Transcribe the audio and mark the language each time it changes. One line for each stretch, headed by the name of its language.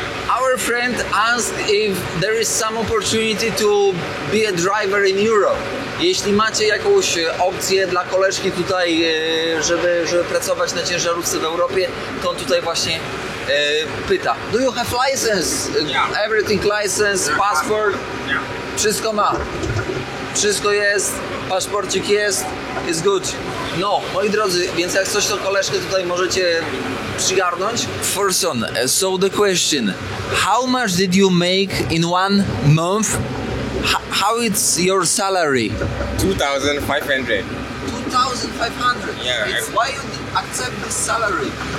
English: Our friend asked if there is some opportunity to be a driver in Europe.
Polish: Jeśli macie jakąś opcję dla koleżki tutaj, żeby pracować na ciężarówce w Europie, to on tutaj właśnie pyta,
English: do you have license? Yeah. Everything license, passport? Yeah.
Polish: Wszystko ma. Wszystko jest, paszporcik jest good. No, moi drodzy, więc jak coś to koleżkę tutaj możecie przygarnąć.
English: First on, so the question, how much did you make in 1 month? How it's your salary? 2,500. 2,500. Yeah. Why you accept this salary?